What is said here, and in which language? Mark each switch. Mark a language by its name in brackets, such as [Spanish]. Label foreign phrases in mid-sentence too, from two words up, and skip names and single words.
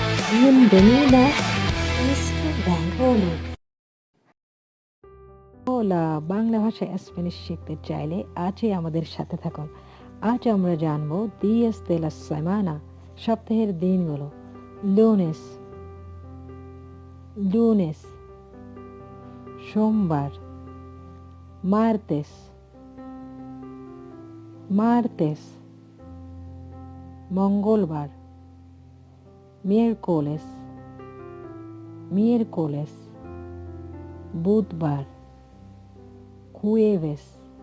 [Spanish] Bienvenida a Mr. Bangali. [Bangla] হোলা বাংলা ভাষায় স্প্যানিশ শিখতে চাইলে আজই আমাদের সাথে থাকুন। আজ আমরা জানবো [Spanish] দিয়েস de la semana, [Bangla] সপ্তাহের দিনগুলো। [Spanish] lunes lunes সোমবার, martes martes মঙ্গলবার, miércoles miércoles বুধবার, jueves